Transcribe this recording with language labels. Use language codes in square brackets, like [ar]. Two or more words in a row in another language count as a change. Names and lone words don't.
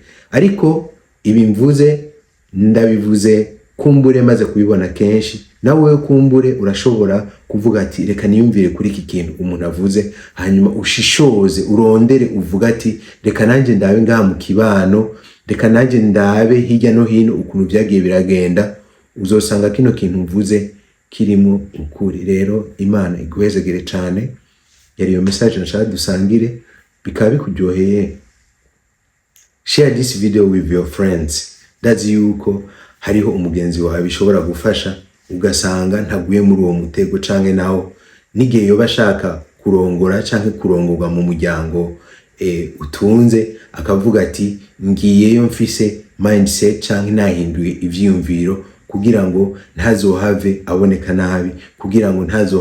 [rn] Ariko ibi mvuze ndabivuze kumbure maze kubibona kenshi, nawe kumbure urashobora kuvuga ati reka niyumvire kuri iki kintu umuntu avuze, hanyuma ushishoze urondere uvuga ati reka nanje ndabe ngaha mu kibano, reka nanje ndabe hirya no hino ukuntu byagiye biragenda, uzosanga kino kintu mvuze kirimo ukuri. Rero Imana iguhezegere cyane. Yari iyo message nashaka dusangire, bikaba bikuryoheye, [en] share this video with your friends. [rn] That's yuko hariho umugenzi wawe bishobora gufasha, ugasanga ntaguye muri uwo mutego, canke naho n'igihe yoba ashaka kurongora canke kurongorwa mu muryango utunze, akavuga ati ngiyeyo mfise mindset canke nahinduye ivyiyumviro kugira ngo ntazohave aboneka nabi, kugira ngo